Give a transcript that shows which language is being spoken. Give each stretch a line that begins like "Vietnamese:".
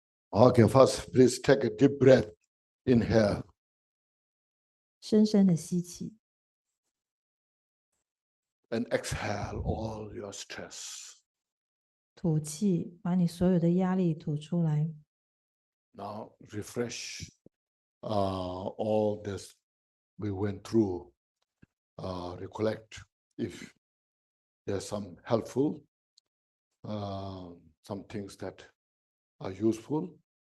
English: Okay, first, please take a deep breath. Inhale.
Chinese: 深深的吸气，
English: And exhale all your stress.
Chinese: 吐气，把你所有的压力吐出来。
English: Now refresh all this we went through. Recollect if there's some helpful, some things that are useful.